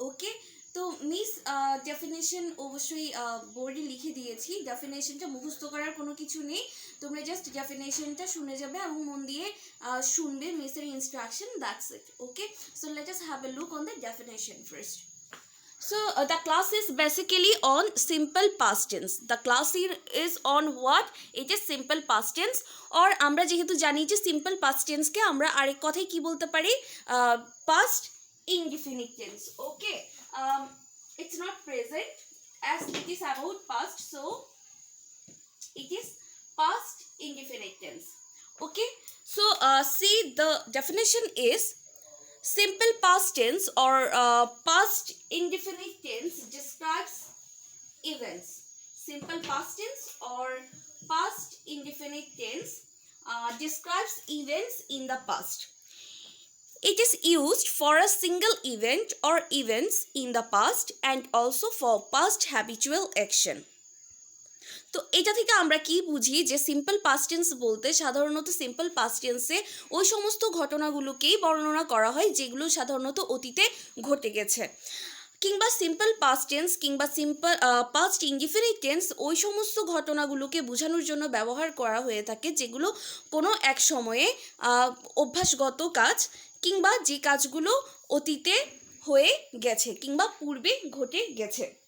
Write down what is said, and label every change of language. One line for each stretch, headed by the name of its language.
Bangla: Okay, তো miss definition অবশ্যই বোর্ডে লিখে দিয়েছি। ডেফিনেশনটা মুখস্থ করার কোনো কিছু নেই, তোমরা জাস্ট ডেফিনেশনটা শুনে যাবে এবং মন দিয়ে শুনবে মিসের instruction,
English: That's it. Okay, so let us have a look on the definition first. So the class is basically on simple past tense. The class is on what? It is simple past tense.
Bangla: Or আমরা যেহেতু জানি যে simple past tense কে আমরা আরেক কথায় কি বলতে পারি?
English: Past indefinite tense. Okay. It's not present as it is about past, so it is past indefinite tense. Okay. So see, the definition is simple past tense or past indefinite tense describes events. Simple past tense or past indefinite tense describes events in the past. It is used for a single event or events in the past and also for past habitual action.
Bangla: তো এটা থেকে আমরা কি বুঝি যে simple past tense বলতে সাধারণত simple past টেন্সে ওই সমস্ত ঘটনাগুলোকেই বর্ণনা করা হয় যেগুলো সাধারণত অতীতে ঘটে গেছে। কিংবা সিম্পল পাস্ট টেন্স কিংবা সিম্পল পাস্ট ইনডিফিনিট টেন্স ওই সমস্ত ঘটনাগুলোকে বোঝানোর জন্য ব্যবহার করা হয়ে থাকে যেগুলো কোনো এক সময়ে অভ্যাসগত কাজ কিংবা যে কাজগুলো অতীতে হয়ে গেছে কিংবা পূর্বে ঘটে গেছে।